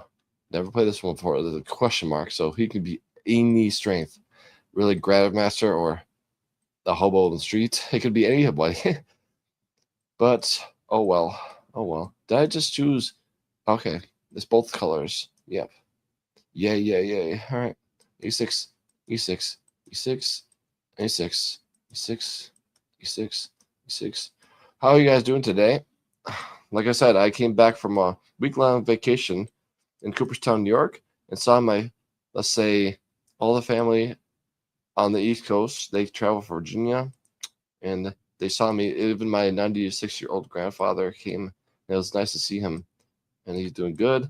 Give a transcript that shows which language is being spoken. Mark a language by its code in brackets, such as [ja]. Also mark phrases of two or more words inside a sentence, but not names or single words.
[en] Never played this one before. There's a question mark, so he could be any strength. Really Grav Master or the hobo on the street. It could be anybody. But oh well. Oh well. Did I just choose? Okay. It's both colors. Yep. Yay. Alright. E6. E6. E6. A6. E6. E6. E6. How are you guys doing today? Like I said, I came back from a week-long vacation in Cooperstown, New York, and saw my, let's say, all the family on the East Coast. They traveled for Virginia, and they saw me. Even my 96-year-old grandfather came. And it was nice to see him, and he's doing good.